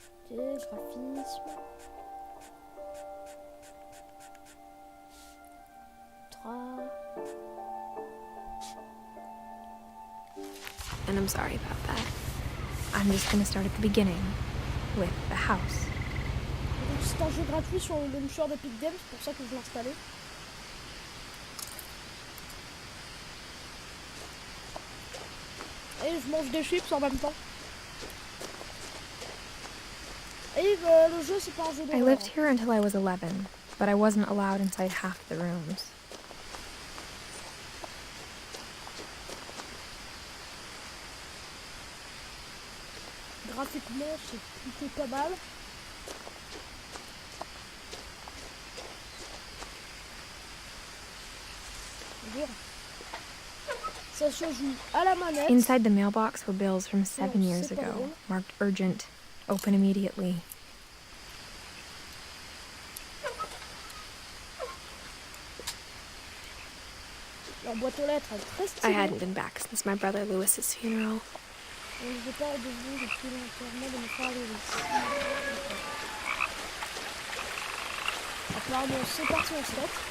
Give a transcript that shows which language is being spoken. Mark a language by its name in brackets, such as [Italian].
[French] Graphisme. [English] And I'm sorry about that. I'm just going to start at the beginning, with the house. [French] Donc c'est un jeu gratuit sur le launcher d'Epic Games, c'est pour ça que je l'ai installé. Et je mange des chips en même temps. Et le jeu c'est pas un jeu d'horreur. [English] I lived here until I was 11, but I wasn't allowed inside half the rooms. [French] Graphiquement c'est plutôt pas mal. Ça se joue à la manette. [English] Inside the mailbox were bills from 7 years ago, marked urgent, open immediately. [French] La boîte aux lettres est très stylée. [English] I hadn't been back since my brother Lewis's funeral. [French] Je n'ai pas de vous depuis l'enterrement de mon frère Lewis. Apparemment c'est parti en stop.